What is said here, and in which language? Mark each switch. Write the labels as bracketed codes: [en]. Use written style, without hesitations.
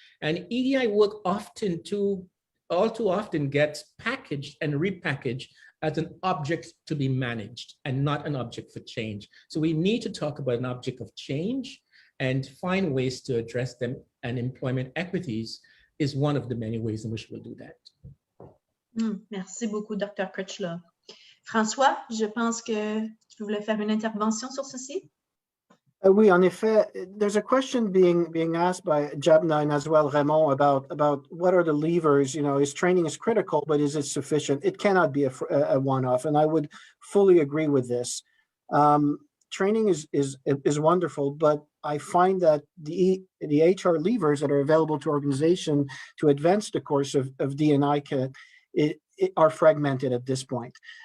[en] And EDI work all too often gets packaged and repackaged as an object to be managed and not an object for change. So we need to talk about an object of change and find ways to address them, and employment equities is one of the many ways in which we'll do that. [fr] Merci beaucoup, Dr. Critchlow. François, je pense que tu voulais faire une intervention sur ceci? Oui, en effet, [en] there's a question being asked by Jabna and as well Raymond about what are the levers. You know, is training is critical, but is it sufficient? It cannot be a one-off, and I would fully agree with this. Training is wonderful, but I find that the HR levers that are available to organization to advance the course of D&I are fragmented at this point.